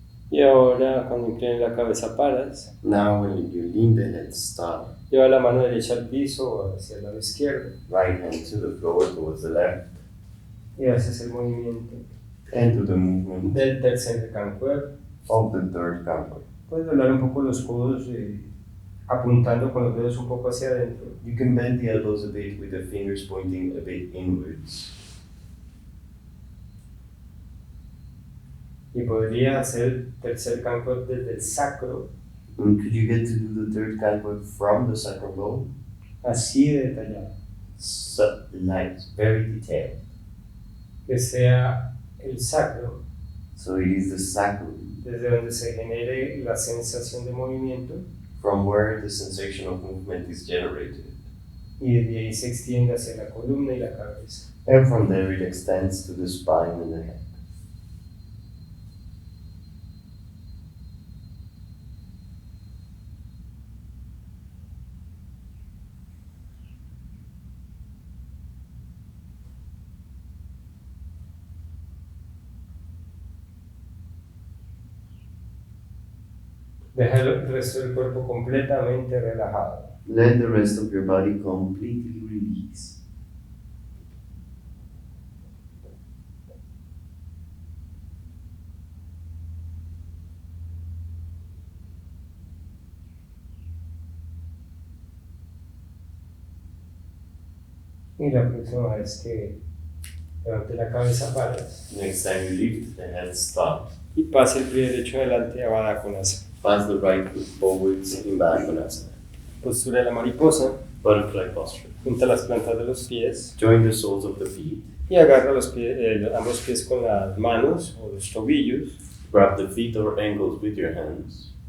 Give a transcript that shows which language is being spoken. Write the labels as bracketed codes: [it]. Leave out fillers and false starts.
[es] Y ahora, cuando inclines la cabeza, paras. [en] Now when you lean the head, stop. [es] Lleva la mano derecha al piso o hacia el lado izquierdo. [en] Right hand to the floor towards the left. [es] Y haces el movimiento [en] And do the movement [es] del tercer cancuer. [en] of the third canal. [es] Puedes doblar un poco los codos apuntando con los dedos un poco hacia adentro. [en] You can bend the elbows a bit with the fingers pointing a bit inwards. [es] Y podría hacer el tercer cancuer desde el sacro, [en] And could you get to do the third canal from the sacral bone? [es] así de detallado. [en] So, like, very detailed. [es] Que sea el sacro, [en] So it is the sacrum, [es] desde donde se genere la sensación de movimiento, [en] from where the sensation of movement is generated. [es] y desde ahí se extiende hacia la columna y la cabeza. [en] And from there it extends to the spine and the head. [es] Deja el resto del cuerpo completamente relajado. [en] Let the rest of your body completely release. [es] Y la próxima vez que levante la cabeza, paras. [en] Next time you lift the head, stop. [es] Y pase el pie derecho adelante a Baddha Konasana. [en] Pass the right foot forwards in Baddha Konasana. [es] Postura de la mariposa. [en] Butterfly posture. [es] Junta las plantas de los pies. [en] Join the soles of the feet. [es] Y agarra ambos pies con las manos o los tobillos. [en] Grab the feet or ankles with your hands.